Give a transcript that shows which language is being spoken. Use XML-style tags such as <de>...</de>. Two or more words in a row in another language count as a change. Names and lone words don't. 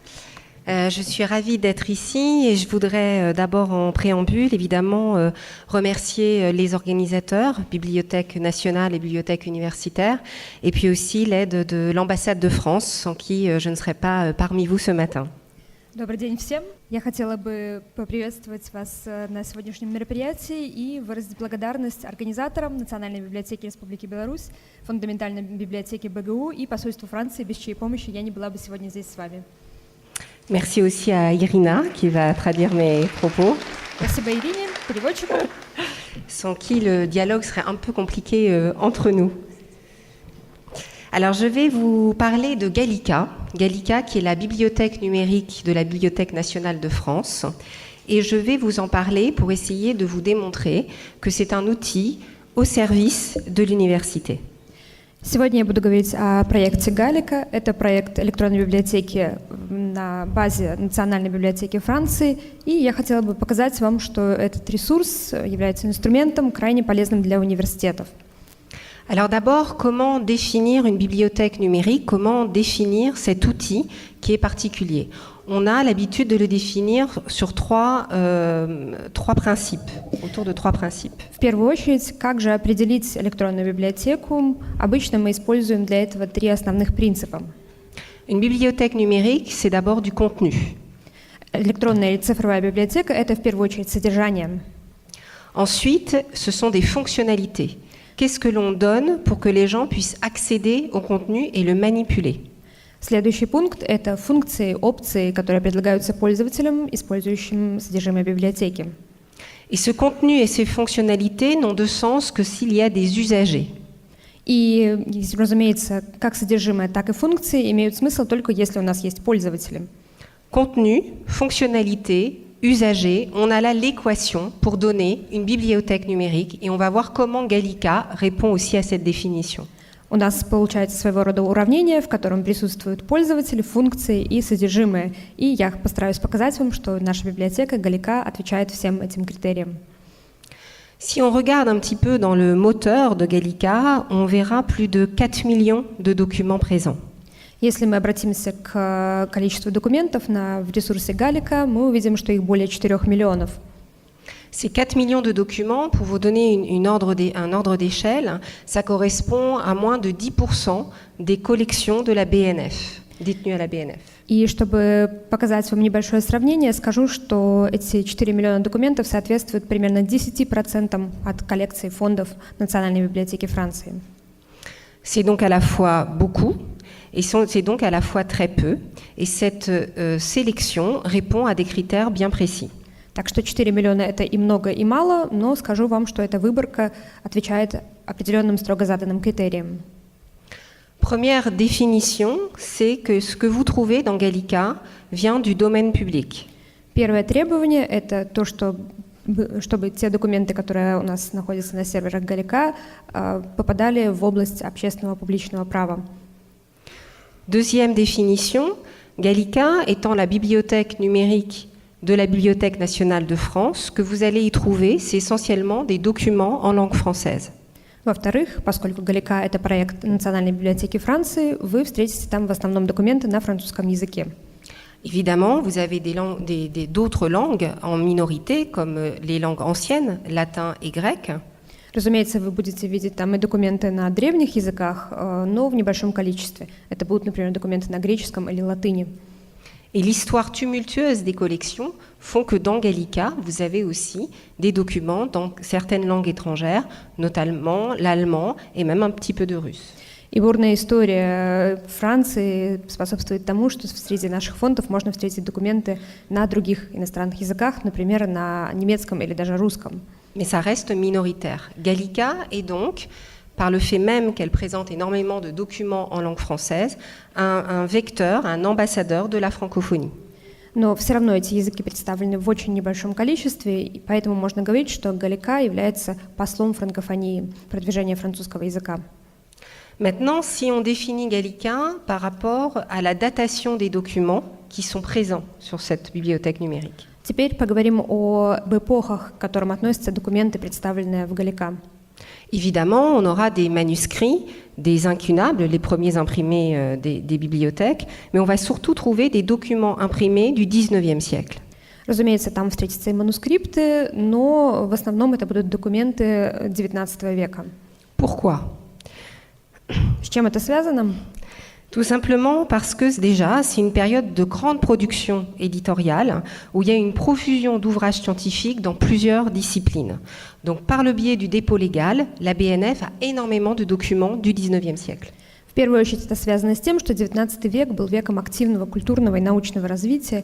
<fr>Je suis ravie d'être ici et je voudrais d'abord en préambule évidemment remercier les organisateurs, Bibliothèque nationale et Bibliothèque universitaire, et puis aussi l'aide de l'ambassade de France, sans qui je ne serais pas parmi vous ce matin.</fr> <ru>Добрый день всем. Я хотела бы поприветствовать вас на сегодняшнем мероприятии и выразить благодарность организаторам Национальной библиотеки Республики Беларусь, Фундаментальной библиотеке БГУ и посольству Франции, без чьей помощи я не была бы сегодня здесь с вами.</ru> <fr>Merci aussi à Irina qui va traduire mes propos.</fr> <ru>Спасибо Ирине, переводчику.</ru> <fr>Sans qui le dialogue serait un peu compliqué entre nous. Alors, je vais vous parler de Gallica. Gallica, qui est la bibliothèque numérique de la Bibliothèque nationale de France. Et je vais vous en parler pour essayer de vous démontrer que c'est un outil au service de l'université.</fr> <ru>Сегодня я буду говорить о проекте Галлика. Это проект электронной библиотеки на базе Национальной библиотеки Франции. И я хотела бы показать вам, что этот ресурс является инструментом, крайне полезным для университетов.</ru> <fr>Alors d'abord, comment définir une bibliothèque numérique? Comment définir cet outil qui est particulier? On a l'habitude de le définir sur trois principes, autour de trois principes.</fr> <ru>В первую очередь, как же определить электронную библиотеку? Обычно мы используем для этого три основных принципа.</ru> <fr>Une bibliothèque numérique, c'est d'abord du contenu.</fr> <ru>Электронная или цифровая библиотека – это в первую очередь содержание.</ru> <fr>Ensuite, ce sont des fonctionnalités. Qu'est-ce que l'on donne pour que les gens puissent accéder au contenu et le manipuler?</fr> <ru>Следующий пункт – это функции, опции, которые предлагаются пользователям, использующим содержимое библиотеки.</ru> <fr>Et ce contenu et ces fonctionnalités n'ont de sens que s'il y a des usagers.</fr> <ru>И, разумеется, как содержимое, так и функции имеют смысл только если у нас есть пользователи.</ru> <fr>Contenu, fonctionnalité, usager, on a là l'équation pour donner une bibliothèque numérique et on va voir comment Gallica répond aussi à cette définition.</fr> <ru>У нас получается своего рода уравнение, в котором присутствуют пользователи, функции и содержимое. И я постараюсь показать вам, что наша библиотека Галлика отвечает всем этим критериям.</ru> <fr>Si on regarde un petit peu dans le moteur de Gallica, on verra plus de 4 millions de documents présents.</fr> <ru>Если мы обратимся к количеству документов в ресурсе Галлика, мы увидим, что их более 4 миллионов.</ru> <fr>Ces 4 millions de documents, pour vous donner un ordre d'échelle, ça correspond à moins de 10% des collections de la BNF, détenues à la BNF.</fr> <ru>И чтобы показать вам небольшое сравнение, скажу, что эти 4 миллиона документов соответствуют примерно 10% от коллекции фондов Национальной библиотеки Франции.</ru> <fr>C'est donc à la fois beaucoup, et c'est donc à la fois très peu, et cette sélection répond à des critères bien précis.</fr> <ru>Так что 4 миллиона – это и много, и мало, но скажу вам, что эта выборка отвечает определенным строго заданным критериям.</ru> <fr>Première définition, c'est que ce que vous trouvez dans Gallica vient du domaine public.</fr> <ru>Первое требование – это то, чтобы те документы, которые у нас находятся на серверах Галлика, попадали в область общественного публичного права.</ru> <fr>Deuxième définition, Gallica étant la bibliothèque numérique de la Bibliothèque nationale de France, que vous allez y trouver, c'est essentiellement des documents en langue française.</fr> <ru>Во-вторых, поскольку Галлика – это проект Национальной библиотеки Франции, вы встретите там в основном документы на французском языке.</ru> <fr>Évidemment, vous avez d'autres langues en minorité, comme les langues anciennes, latin et grec.</fr> <ru>Разумеется, вы будете видеть там и документы на древних языках, но в небольшом количестве. Это будут, например, документы на греческом или латыни.</ru> <fr>Et l'histoire tumultueuse des collections font que dans Gallica, vous avez aussi des documents dans certaines langues étrangères, notamment l'allemand et même un petit peu de russe.</fr> <ru>И бурная история Франции способствует тому, что среди наших фондов можно встретить документы на других иностранных языках, например, на немецком или даже русском.</ru> <fr>Mais ça reste minoritaire. Gallica est donc, par le fait même qu'elle présente énormément de documents en langue française, un vecteur, un ambassadeur de la francophonie.</fr> <ru>Но все равно эти языки представлены в очень небольшом количестве, и поэтому можно говорить, что Галлика является послом франкофонии, продвижения французского языка.</ru> <fr>Maintenant, si on définit Gallica par rapport à la datation des documents qui sont présents sur cette bibliothèque numérique.</fr> <ru>Теперь поговорим об эпохах, к которым относятся документы, представленные в Галлика.</ru> <fr>Évidemment, on aura des manuscrits, des incunables, les premiers imprimés des bibliothèques, mais on va surtout trouver des documents imprimés du XIXe siècle.</fr> <ru>Разумеется, там встретятся и манускрипты, но в основном это будут документы XIX века.</ru> <fr>Pourquoi?</fr> <ru>С чем это связано?</ru> <fr>Tout simplement parce que déjà, c'est une période de grande production éditoriale où il y a une profusion d'ouvrages scientifiques dans plusieurs disciplines. Donc par le biais du dépôt légal, la BNF a énormément de documents du XIXe siècle.</fr> <ru>В первую очередь это связано с тем, что XIX век был веком активного культурного и научного развития.</ru>